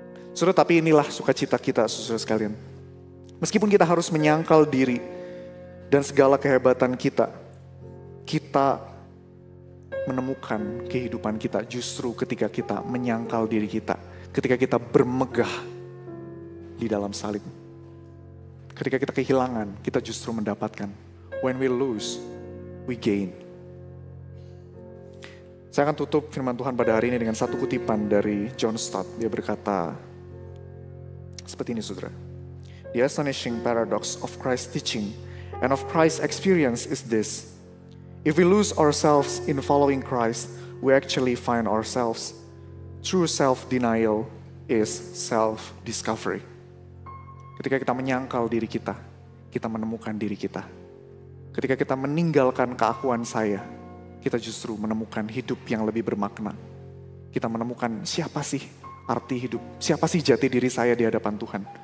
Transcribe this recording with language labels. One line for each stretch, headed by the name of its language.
Indonesian: Saudara, tapi inilah sukacita kita, saudara sekalian. Meskipun kita harus menyangkal diri dan segala kehebatan kita, kita menemukan kehidupan kita justru ketika kita menyangkal diri kita, ketika kita bermegah di dalam salib. Ketika kita kehilangan, kita justru mendapatkan.
English: When we lose, we gain.
Indonesian: Saya akan tutup firman Tuhan pada hari ini dengan satu kutipan dari John Stott. Dia berkata seperti ini, saudara.
English: The astonishing paradox of Christ's teaching and of Christ's experience is this. If we lose ourselves in following Christ, we actually find ourselves. True self-denial is self-discovery.
Indonesian: Ketika kita menyangkal diri kita menemukan diri kita. Ketika kita meninggalkan keakuan saya, kita justru menemukan hidup yang lebih bermakna. Kita menemukan siapa sih arti hidup, siapa sih jati diri saya di hadapan Tuhan.